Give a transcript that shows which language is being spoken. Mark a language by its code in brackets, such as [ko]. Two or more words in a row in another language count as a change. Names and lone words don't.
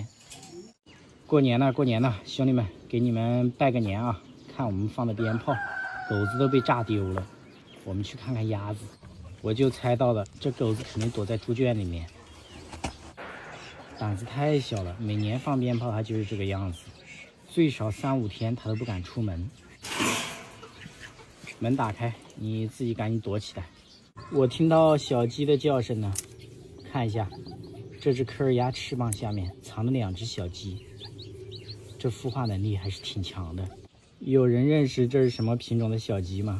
[zh] 过年了，兄弟们，給你們拜個年啊！看我們放的鞭炮，狗子都被炸丟了。我們去看看鴨子，我就猜到了，這狗子肯定躲在豬圈裡面，膽子太小了。每年放鞭炮它就是這個樣子，最少3、5天它都不敢出門。門打開，你自己趕緊躲起來。我聽到小雞的叫聲呢，看一下，這只科爾鴨翅膀下面藏了2只小雞，這孵化能力還是挺強的。有人認識這是什麼品種的小雞嗎？